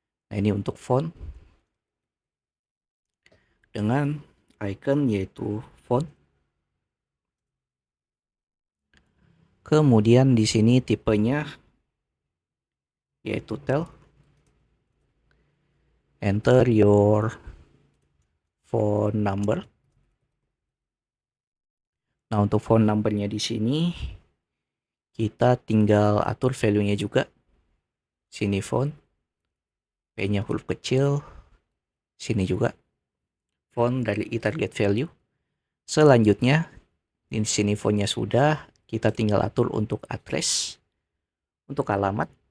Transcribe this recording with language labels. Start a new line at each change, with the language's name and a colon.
Indonesian: Nah, ini untuk font dengan icon yaitu font. Kemudian di sini tipenya yaitu tel.
English: Enter your phone number.
Indonesian: Nah, untuk phone numbernya di sini kita tinggal atur value-nya juga. Sini font, P-nya huruf kecil, sini juga font dari target value. Selanjutnya di sini fontnya sudah, kita tinggal atur untuk address, untuk alamat.